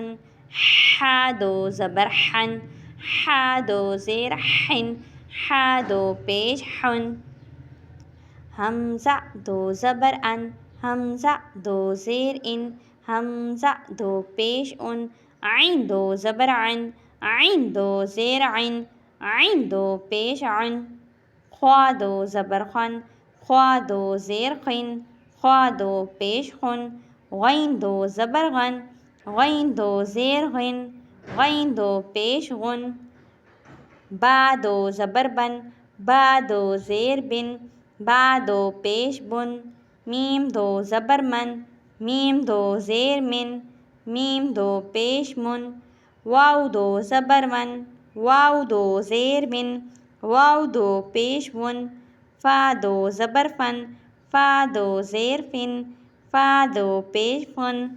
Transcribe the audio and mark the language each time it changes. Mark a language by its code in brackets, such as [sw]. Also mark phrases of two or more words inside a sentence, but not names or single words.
[ur] حا 2 زبر حن، حا 2 زیر حن، حا 2 پیش حن۔ حمزہ 2 زبر ان، حمزہ 2 زیر ان، حمزہ 2 پیش ان۔ عین 2 زبر عن، عین 2 زیر عن، عین 2 پیش عن۔ خوا 2 زبر خن، خوا 2 زیر خن، خوا 2 پیش خن۔ غین 2 زبر غن، غین 2 زیر غن، غین 2 پیش غن۔ با 2 زبر بن، با 2 زیر بن، با 2 پیش بن۔ میم دو زبر من، میم دو زیر من، میم دو پیش من، واو دو زبر ون، واو دو زیر من، واو دو پیش ون، فا دو زبر فن، فا دو زیر فن، فا دو پیش فن،